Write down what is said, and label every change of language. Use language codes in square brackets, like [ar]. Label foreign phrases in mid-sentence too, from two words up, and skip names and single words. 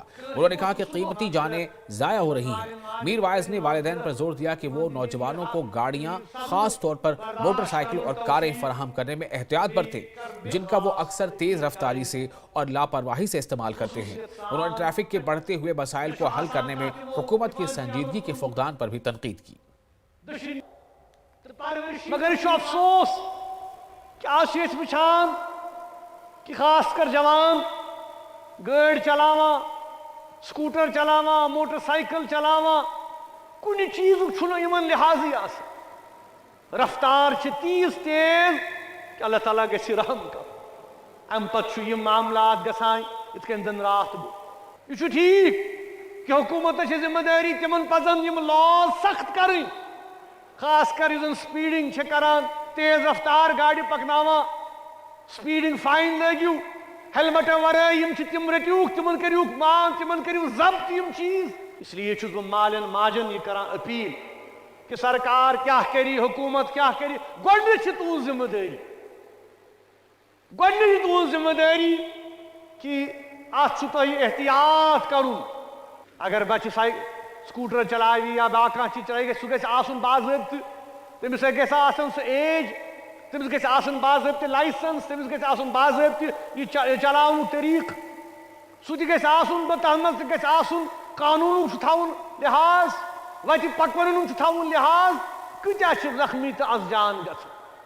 [ur] انہوں نے کہا کہ قیمتی جانیں ضائع ہو رہی ہیں۔ میر وائز نے والدین پر زور دیا کہ وہ نوجوانوں کو گاڑیاں، خاص طور پر موٹر سائیکل اور کاریں فراہم کرنے میں احتیاط برتیں، جن کا وہ اکثر تیز رفتاری سے اور لاپرواہی سے استعمال کرتے ہیں۔ انہوں نے ٹریفک کے بڑھتے ہوئے مسائل کو حل کرنے میں حکومت کی سنجیدگی کے فقدان پر بھی تنقید کی۔ [ks] مگر یہ افسوس کہ آج وچھان کہ خاص کر جوان گاڑی چلاوان، سکوٹر چلاوان، موٹر سائیکل چلاوان، کُنہِ چیزُک چھُنہٕ یِمن لحاظی آسان۔ رفتار چھِ تیز کہ اللہ تعالیٰ گژھِ رحم کر۔ اَمہِ پتہٕ چھُ یِم معاملات گژھان یِتھ کٔنۍ زن راتھ گوٚو۔ یہ چھُ ٹھیک کہ حکومت چھِ ذمہ داری تمن پزن یِم لاز سخت کرٕنۍ، خاص کر یُس زن سپیڈنگ چھِ کران، تیز رفتار گاڑی پکناوان، [en] speeding fine [ks] لٲگِو، ہیلمٹن ورٲے یِم چھِ تِم رٔٹِوُکھ، تِمن کٔرِوُکھ مان، تِمن کٔرِو ضبط یِم چیز۔ اس لیے چھُس بہٕ مالٮ۪ن ماجن یہ کران اپیل کہ سرکار کیا کری، حکومت کیا کری۔ گۄڈنیتھ چھِ تُہنٛز ذمہ دٲری، گۄڈنیتھ چھِ تُہنٛز ذمہ دٲری کہ اتھ چھُ تۄہہِ احتیاط کرُن۔ اگر بچہ سکوٹر چلاوی یا باقی کانٛہہ چیز چلاوی سُہ گژھِ آسُن باضٲبطہٕ، تٔمِس گژھِ آسُن سُہ ایج، تٔمِس گژھِ آسُن باضٲبطہٕ لائسنس، تٔمِس گژھِ آسُن باضٲبطہٕ یہِ چلاونُک طریقہٕ، سُہ تہِ گژھِ آسُن، تتھ منٛز تہِ گژھِ آسُن قانوٗنُک چھُ تھاوُن لحاظ، وتہِ پکوَنُک چھُ تھاوُن لحاظ، کۭتیاہ چھِ زخمی تہٕ اَسجان گژھان۔